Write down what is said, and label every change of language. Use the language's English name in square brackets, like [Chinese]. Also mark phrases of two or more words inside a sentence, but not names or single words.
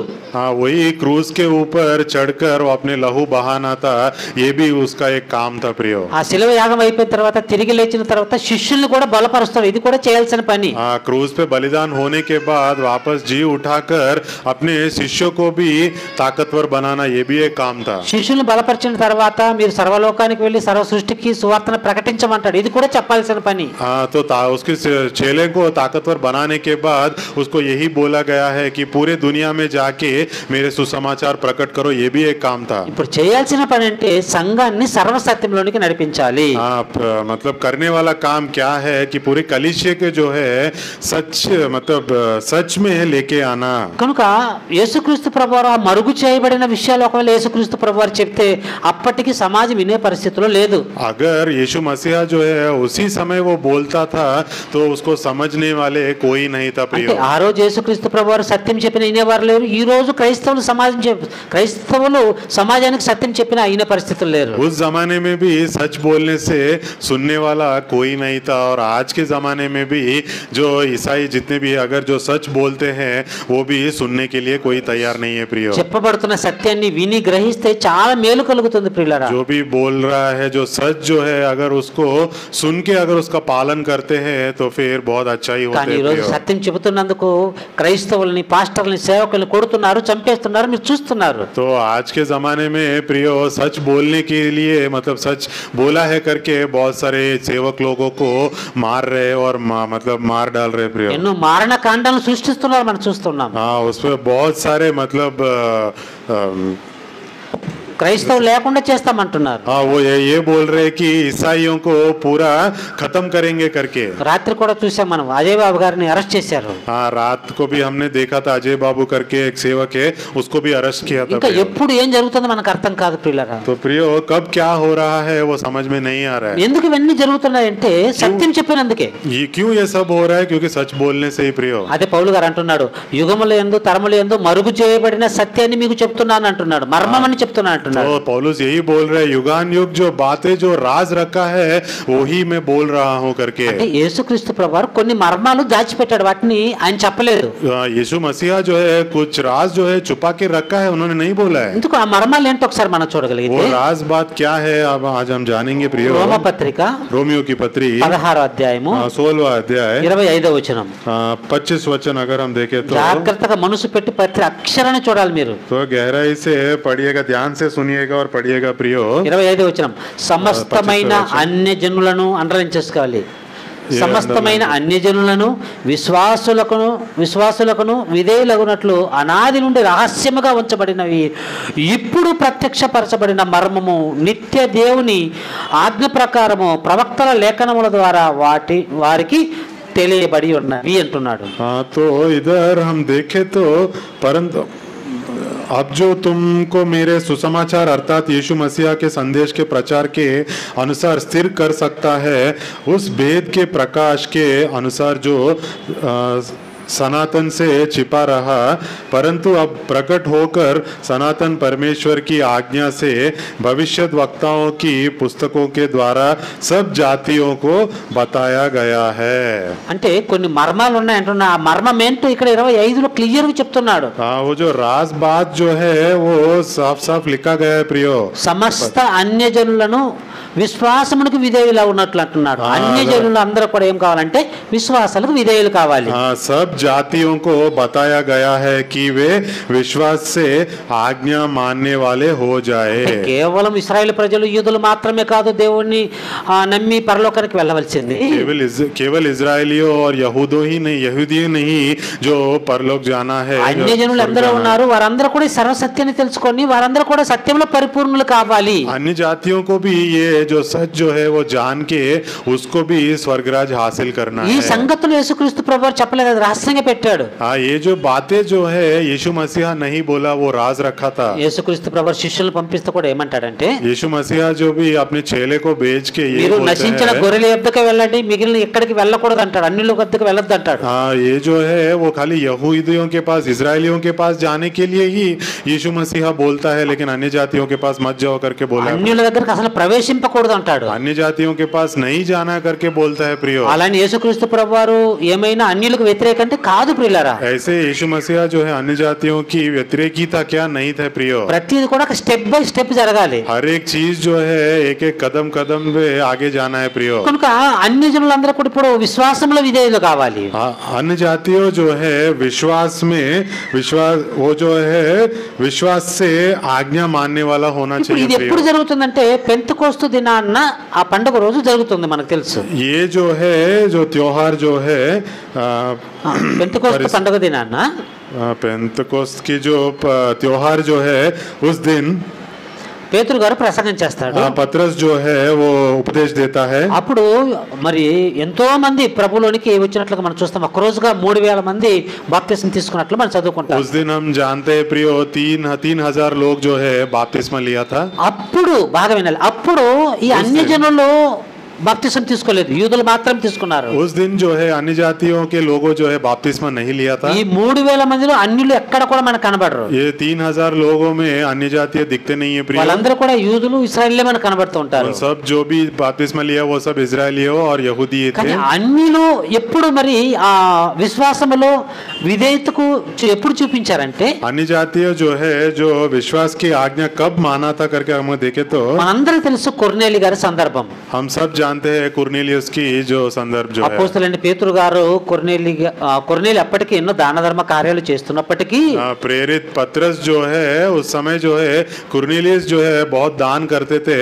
[Hindi] हाँ, वही क्रूज के ऊपर चढ़कर वो अपने लहू बहाना था, ये भी उसका एक काम था प्रियो। [Telugu] ఆ శిలువ యాగం అయిపోయిన తర్వాత తిరిగి లేచిన తర్వాత శిష్యుల్ని కూడా బలపరుస్తాడు, ఇది కూడా చేయాల్సిన పని. [Hindi] हाँ, क्रूज पे बलिदान होने के बाद वापस जी उठाकर अपने शिष्यों को भी ताकतवर बनाना, ये भी एक काम था। [Telugu] శిష్యుల్ని బలపరిచిన తర్వాత మీరు సర్వలోకానికి వెళ్ళి సర్వ సృష్టికి సువార్తను ప్రకటించమంటాడు, ఇది కూడా చెప్పాల్సిన పని. [Hindi] हाँ, तो उसके चेले को ताकतवर बनाने के बाद उसको यही बोला गया है कि पूरे दुनिया में जाके मेरे सुसमाचार प्रकट करो, ये भी एक काम था। [Telugu] ఇప్పుడు చేయాల్సిన పని అంటే సంఘాన్ని సర్వసత్యంలోనికి నడిపించాలి. [Hindi] हाँ, मतलब करने वाला काम क्या है कि पूरे कलीसिया के जो है सच मतलब सच में लेके आना। [Telugu] కనుక యేసుక్రీస్తు ప్రభువారు ఆ మరుగు చేయబడిన విషయాలు ఒకవేళ యేసుక్రీస్తు ప్రభువారు చెప్తే అప్పటికి సమాజం వినే పరిస్థితిలో లేదు. [Hindi] अगर यीशु मसीहा जो है उसी समय वो बोलता था तो उसको समझने वाले कोई नहीं था [Telugu] అంటే [Hindi] प्रियो। [Telugu] ఆ రోజు యేసుక్రీస్తు ప్రభువారు సత్యం చెప్పిన వినేవారు లేరు, ఈ రోజు క్రైస్తవులు సమాజానికి సత్యం చెప్పిన అయిన పరిస్థితులు లేరు. [Hindi] उस जमाने में भी सच बोलने से सुनने वाला कोई नहीं था, और आज के जमाने में भी जो ईसाई जितने भी अगर जो सच बोलते हैं वो भी सुनने के लिए कोई तैयार नहीं है प्रियो। [Telugu] చెప్పబడుతున్న సత్యాన్ని విని గ్రహిస్తే చాలా మేలు కలుగుతుంది ప్రియులారా. [Hindi] जो भी बोल रहा है जो सच जो है अगर उसको उसको सुन के अगर उसका पालन करते हैं तो फिर बहुत अच्छा ही होता [Telugu] కానీ [Hindi] है [Telugu] ఈరోజు [Hindi] प्रियो। [Telugu] సత్యం చెబుతున్నందుకు క్రైస్తవుల్ని పాస్టర్లని సేవకుల్ని కొడుతున్నారు, చంపేస్తున్నారు, మీరు చూస్తున్నారు. [Hindi] तो आज के जमाने में प्रियो सच बोलने के लिए मतलब सच बोला है करके बहुत सारे सेवक लोगों को मार रहे और मतलब मार डाल रहे प्रियो। [Telugu] ఎన్నో మారణ కాండాలను సృష్టిస్తున్నారు, మనం చూస్తున్నాం. [Hindi] हाँ उसमें बहुत सारे मतलब [Telugu] క్రైస్తవులు లేకుండా చేస్తామంటున్నారు. [Hindi] हाँ वो ये बोल रहे हैं कि ईसाइयों को पूरा खत्म करेंगे करके। [Telugu] రాత్రి కూడా చూసాం మనం, అజయ్ బాబు గారిని అరెస్ట్ చేశారు. [Hindi] हाँ रात को भी हमने देखा था अजय बाबू करके एक सेवक है, उसको भी अरेस्ट किया था [Telugu] ఇంకా [Hindi] प्रियो। [Telugu] ఎప్పుడు ఏం జరుగుతుందో మనకు అర్థం కాదు ప్రియులారా. [Hindi] तो प्रियो कब क्या हो रहा है वो समझ में नहीं आ रहा है। ఎందుకు ఇవన్నీ జరుగుతున్నాయంటే సత్యం చెప్పినందుకే. ये क्यों ये सब हो रहा है? क्योंकि सच बोलने से ही प्रियो। [Telugu] అదే పౌలు గారు అంటున్నాడు, యుగముల యందు తరముల యందు మరుగు చేయబడిన సత్యాన్ని మీకు చెప్తున్నాను అంటున్నాడు, మర్మం అని చెప్తున్నాను అంటున్నాడు. [Hindi] तो पौलुस यही बोल रहे हैं युगान युग जो बातें जो राज रखा है वही मैं बोल रहा हूँ करके। [Telugu] అంటే యేసుక్రీస్తు ప్రభువారు కొన్ని మర్మాలు దాచిపెట్టాడు, వాటిని ఆయన చెప్పలేదు. [Hindi] यीशु मसीहा जो है कुछ राज जो है छुपा के रखा है, उन्होंने नहीं बोला है। [Telugu] ఎందుకు ఆ మర్మాలు ఏంటో ఒకసారి మనం చూడగలిగితే [Hindi] वो राज बात क्या है अब आज हम जानेंगे प्रियो। [Telugu] రోమ పత్రిక [Hindi] रोमियो की पत्री [Telugu] 16వ అధ్యాయము [Hindi] 16वां अध्याय [Telugu] 25వ వచనం. [Hindi] 25 वचन अगर हम देखें तो [Telugu] జాగ్రత్తగా మనసు పెట్టి ప్రతి అక్షరాన్ని చూడాలి మీరు. [Hindi] तो गहराई से पढ़िएगा, ध्यान से सुनिएगा और पढ़िएगा प्रियो। [Telugu] 25వ వచనం, సమస్తమైన అన్యజనులను అండర్లైన్ చేసుకోవాలి. సమస్తమైన అన్యజనులను విశ్వాసులకును విధేయులగునట్లు అనాది నుండి రహస్యముగా ఉంచబడినవి ఇప్పుడు ప్రత్యక్షపరచబడిన మర్మము నిత్య దేవుని ఆజ్ఞ ప్రకారము ప్రవక్తల లేఖనముల ద్వారా వారికి తెలియబడి ఉన్నవి అంటున్నాడు. [Hindi] तो इधर हम देखें तो परंतु अब जो तुमको मेरे सुसमाचार अर्थात यीशु मसीहा के संदेश के प्रचार के अनुसार स्थिर कर सकता है, उस भेद के प्रकाश के अनुसार जो सनातन से छिपा रहा परंतु अब प्रकट होकर सनातन परमेश्वर की आज्ञा से भविष्यत वक्ताओं की पुस्तकों के द्वारा सब जातियों को बताया गया है। [Telugu] అంటే కొన్ని మర్మాలు ఉన్నాయంటున్నా, ఆ మర్మం ఏంటో ఇక్కడ 25లో క్లియర్ గా చెప్తున్నాడు. [Hindi] हाँ वो जो राज बात जो है वो साफ साफ लिखा गया है प्रियो। [Telugu] సమస్త అన్యజనులను విశ్వాసమునకు విధేయులు ఉన్నట్లు అంటున్నాడు. అన్యజనులు అందరూ కూడా ఏం కావాలంటే విశ్వాసాలకు విధేయులు కావాలి. [Hindi] हाँ सब जातियों को बताया गया है कि वे विश्वास से आज्ञा मानने वाले हो जाए। [Telugu] కేవలం ఇశ్రాయేలు ప్రజలు యూదులు మాత్రమే కాదు దేవుణ్ణి నమ్మి పరలోకానికి వెళ్ళవలసింది. [Hindi] केवल इजरायलियों और यहूदी नहीं जो परलोक जाना है। [Telugu] అన్యజనులు అందరూ ఉన్నారు, వారందరూ కూడా సర్వసత్యాన్ని తెలుసుకొని వారందరూ కూడా సత్యంలో పరిపూర్ణులు కావాలి. [Hindi] अन्य जातियों को भी ये जो सच जो है वो जान के उसको भी स्वर्गराज हासिल करना [Telugu] ఈ [Hindi] है। [Telugu] సంగతులు యేసుక్రీస్తు ప్రభువు చెప్పలేదు, రహస్యంగా పెట్టాడు. [Hindi] हाँ ये जो बातें जो है यीशु मसीहा नहीं बोला, वो राज रखा था। [Telugu] యేసుక్రీస్తు ప్రభువు శిష్యులను పంపిస్తే కూడా ఏమంటాడంటే, [Hindi] यीशु मसीहा जो भी अपने चेले को भेज के ये [Telugu] మీరు [Hindi] बोलते [Telugu] నశించిన [Hindi] हैं, [Telugu] గొర్రెల యొద్దకు వెళ్ళండి, మిగిలిన ఎక్కడికి వెళ్ళకూడదు అంటాడు, అన్యుల వద్దకు వెళ్ళొద్దు అంటాడు. [Hindi] हाँ ये जो है वो खाली यहूदियों के पास इजरायलियों के पास जाने के लिए ही यीशु मसीहा बोलता है, लेकिन अन्य जातियों के पास मत जाओ करके बोला। [Telugu] అన్యుల దగ్గరికి అసలు ప్రవేశింపకూడదు అంటాడు. [Hindi] अन्य जातियों के पास नहीं जाना करके बोलता है प्रियो। అలానే యేసుక్రీస్తు ప్రభువారు ఏమైనా అన్యులకు వ్యతిరేకంటే కాదు ప్రియులారా. ऐसे यीशु मसीहा जो है अन्य जातियों की व्यतिरेकी था क्या? नहीं था प्रियो। [Telugu] ప్రతిది కూడా [English] step by step [Telugu] జరగాలి. [Hindi] हर एक चीज जो है एक एक कदम कदम पे आगे जाना है प्रियो। [Telugu] కనుక అన్య జనులందరూ కూడా ఇప్పుడు విశ్వాసంలో విధేయులు కావాలి. [Hindi] अन्य जातियों जो है विश्वास वो जो है विश्वास से आज्ञा मानने वाला होना [Telugu] ఇప్పుడు ఇది [Hindi] चाहिए [Telugu] ఎప్పుడు [Hindi] प्रियो। [Telugu] జరుగుతుందంటే పెంతెకోస్తు దినాన్న ఆ పండుగ రోజు జరుగుతుంది, మనకు తెలుసు. [Hindi] ये जो है जो त्योहार जो है [Telugu] పెంతెకోస్తు పండుగ దినాన్న [Hindi] पेंतकोस्त की जो त्योहार जो है उस दिन [Telugu] పేతురు గారు ప్రసంగం చేస్తాడు. [Hindi] पतरस जो है वो उपदेश देता है। [Telugu] అప్పుడు మరి ఎంతో మంది ప్రభులోనికి వచ్చినట్లుగా మనం చూస్తాం. ఒక రోజుగా 3000 మంది బాప్తిస్మం తీసుకున్నట్లు మనం చదువుకుంటాం. [Hindi] उस दिन हम जानते हैं प्रियो 3,000 लोग जो है बपतिस्मा लिया था। [Telugu] అప్పుడు బాగా వినాలి, అప్పుడు ఈ అన్య జనులు బాప్తిస్మం తీసుకోలేదు, యూదులు మాత్రం తీసుకున్నారు. [Hindi] उस दिन जो है अन्य जातियों के लोगों जो है बपतिस्मा नहीं लिया था। [Telugu] ఈ 3000 మందిలో అన్యులు ఎక్కడ కూడా మనకు కనబడరు. [Hindi] ये 3,000 लोगों में अन्य जातीय दिखते नहीं है प्रियो। [Telugu] వాళ్ళందరూ కూడా యూదులు ఇశ్రాయేలే మనకు కనబడుతూ ఉంటారు. [Hindi] सब जो भी बपतिस्मा लिया वो सब इजरायली और यहूदी [Telugu] కానీ [Hindi] थे। [Telugu] అన్యులు ఎప్పుడు మరి ఆ విశ్వాసములో విధేయతకు ఎప్పుడు చూపించారంటే, [Hindi] अन्य जातीय जो है जो विश्वास की आज्ञा कब माना था करके हम देखे तो [Telugu] మనందరికీ తెలుసు కొర్నేలి గారి సందర్భం. [Hindi] हम सब जानते हैं कुर्नेलियस की जो संदर्भ जो है। [Telugu] అపోస్తలుడైన పేతురు గారు కొర్నేలి అప్పటికి ఎన్నో దాన ధర్మ కార్యాలు చేస్తున్నప్పటికీ [Hindi] प्रेरित पतरस जो है उस समय जो है कुर्नेलियस जो है बहुत दान करते थे।